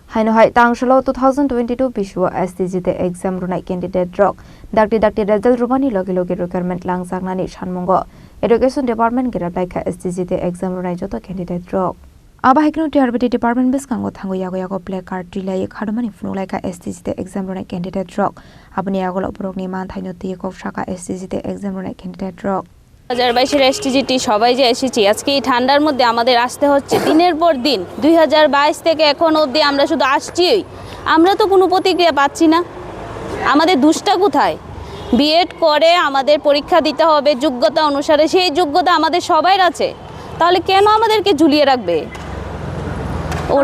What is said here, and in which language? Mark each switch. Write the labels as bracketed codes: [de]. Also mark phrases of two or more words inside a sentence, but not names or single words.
[trp] Haino hai tangshalo 2022 Bishwa STG te exam runai candidate drug dakti result rubani logi requirement langsagnani shanmongo [en] Education Department [trp] gira baika STG te exam runai joto candidate drug Aba hekno TRBT Department biskango thango yago [en] play card [trp] relay khadumani funulai ka STG te exam runai candidate drug abni yagolo borokni man thaino te kop shaka STG te exam runai candidate drug [bn] 2022 এসটিজিটি সবাই যে এসেছি আজকে এই ঠান্ডার মধ্যে আমাদের আসতে হচ্ছে দিনের পর দিন 2022 থেকে এখন অবধি আমরা শুধু আসছি আমরা তো কোনো প্রতিক্রিয়া পাচ্ছি না আমাদের দুষ্টা কোথায় বিএড করে আমাদের পরীক্ষা দিতে হবে যোগ্যতা অনুসারে সেই যোগ্যতা আমাদের সবার আছে তাহলে কেন আমাদেরকে ঝুলিয়ে রাখবে ওরা